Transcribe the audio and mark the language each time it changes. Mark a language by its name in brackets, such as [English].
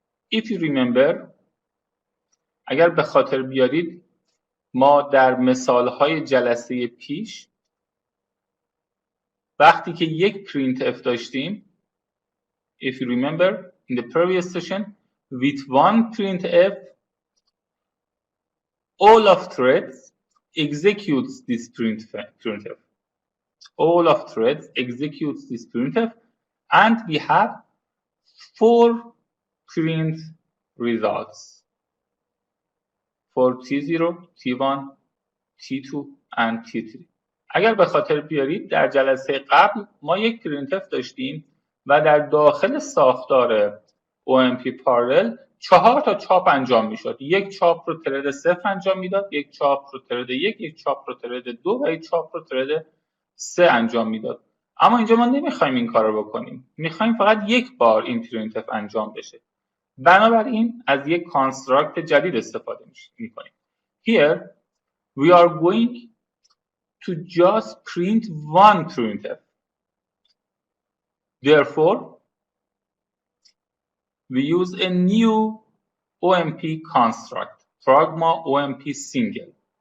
[English] If you remember, [Persian] اگر به خاطر بیارید ما در مثالهای جلسه پیش وقتی که یک printf داشتیم، [English] if you remember in the previous session, with one printf all of threads executes this printf. All of threads executes this printf, and we have 4 print results for T0, T1, T2 and T3. [Persian] اگر به خاطر بیارید در جلسه قبل ما یک printf داشتیم و در داخل ساختار OMP Parallel 4 تا چاپ انجام میشد. یک چاپ رو ترد 0 انجام میداد، یک چاپ رو ترد 1، یک چاپ رو ترد 2 و یک چاپ رو ترد 3 انجام میداد. اما اینجا ما نمیخوایم این کار رو بکنیم. میخوایم فقط یک بار این printf انجام بشه. بنابراین از یک کانستراکت جدید استفاده میکنیم. [English] Here we are going to just print one printf. Therefore, we use a new OMP construct, pragma OMP single.